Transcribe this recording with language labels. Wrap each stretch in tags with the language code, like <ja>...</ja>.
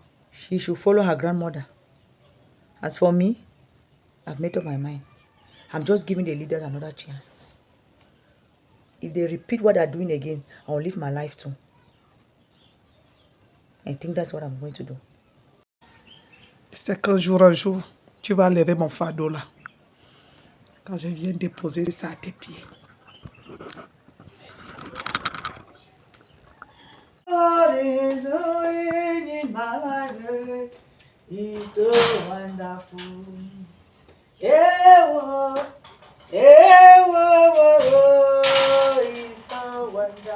<en>She should follow her grandmother. As for me, I've made up my mind. I'm just giving the leaders another chance. If they repeat what they're doing again, I'll live my life too. I think that's what I'm going to do.</en> <fr>C'est qu'un jour, tu vas lever mon fardeau là. Quand je viens déposer ça à tes pieds.</fr> <en>God is doing in my life is so wonderful. Yeah, whoa, it's so wonderful.</en>